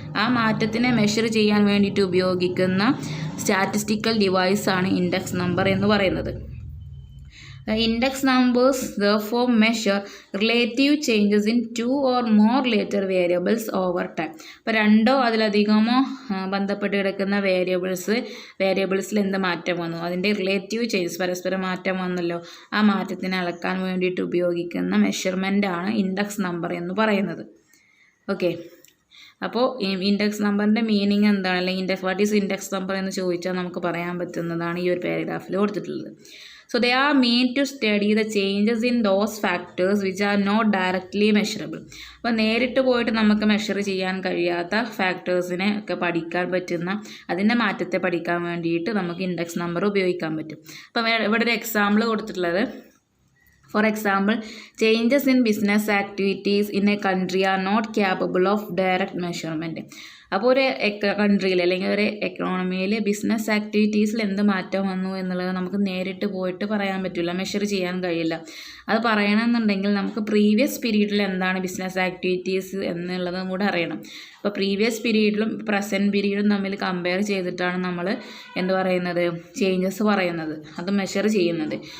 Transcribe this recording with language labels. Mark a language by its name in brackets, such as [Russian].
[Malayalam] ആ മാറ്റത്തിനെ മെഷർ ചെയ്യാൻ വേണ്ടിയിട്ട് ഉപയോഗിക്കുന്ന സ്റ്റാറ്റിസ്റ്റിക്കൽ ഡിവൈസാണ് ഇൻഡെക്സ് നമ്പർ എന്ന് പറയുന്നത്. [English] Index numbers therefore measure relative changes in two or more related variables over time. [Malayalam] അപ്പോൾ രണ്ടോ അതിലധികമോ ബന്ധപ്പെട്ട് കിടക്കുന്ന വേരിയബിൾസിൽ എന്ത് മാറ്റം വന്നു, അതിൻ്റെ റിലേറ്റീവ് ചേഞ്ചസ്, പരസ്പരം മാറ്റം വന്നല്ലോ, ആ മാറ്റത്തിനെ അളക്കാൻ വേണ്ടിയിട്ട് ഉപയോഗിക്കുന്ന മെഷർമെൻ്റാണ് ഇൻഡെക്സ് നമ്പർ എന്ന് പറയുന്നത്. ഓക്കെ, അപ്പോൾ ഇൻഡെക്സ് നമ്പറിൻ്റെ മീനിങ് എന്താണ്, അല്ലെങ്കിൽ [English] what is index number [Malayalam] എന്ന് ചോദിച്ചാൽ നമുക്ക് പറയാൻ പറ്റുന്നതാണ് ഈ ഒരു പാരഗ്രാഫിൽ കൊടുത്തിട്ടുള്ളത്. [English] So they are meant to study the changes in those factors which are not directly measurable. [Malayalam] അപ്പോൾ നേരിട്ട് പോയിട്ട് നമുക്ക് മെഷർ ചെയ്യാൻ കഴിയാത്ത ഫാക്ടേഴ്സിനെ ഒക്കെ പഠിക്കാൻ പറ്റുന്ന, അതിൻ്റെ മാറ്റത്തെ പഠിക്കാൻ വേണ്ടിയിട്ട് നമുക്ക് ഇൻഡെക്സ് നമ്പർ ഉപയോഗിക്കാൻ പറ്റും. അപ്പോൾ ഇവിടെ ഒരു എക്സാമ്പിൾ കൊടുത്തിട്ടുള്ളത്, [English] for example, changes in business activities in a country are not capable of direct measurement. [Malayalam] അപ്പോൾ ഒരു കൺട്രിയിൽ അല്ലെങ്കിൽ ഒരു എക്കണോമിയിൽ ബിസിനസ് ആക്ടിവിറ്റീസിൽ എന്ത് മാറ്റം വന്നു എന്നുള്ളത് നമുക്ക് നേരിട്ട് പോയിട്ട് പറയാൻ പറ്റില്ല, മെഷർ ചെയ്യാൻ കഴിയില്ല. അത് പറയണമെന്നുണ്ടെങ്കിൽ നമുക്ക് പ്രീവിയസ് പീരീഡിൽ എന്താണ് ബിസിനസ് ആക്ടിവിറ്റീസ് എന്നുള്ളതും കൂടെ അറിയണം. അപ്പോൾ പ്രീവിയസ് പീരീഡിലും പ്രസൻറ്റ് പീരീഡും തമ്മിൽ കമ്പയർ ചെയ്തിട്ടാണ് നമ്മൾ എന്ത് പറയുന്നത്, ചേഞ്ചസ് പറയുന്നത്, അത് മെഷർ ചെയ്യുന്നത്.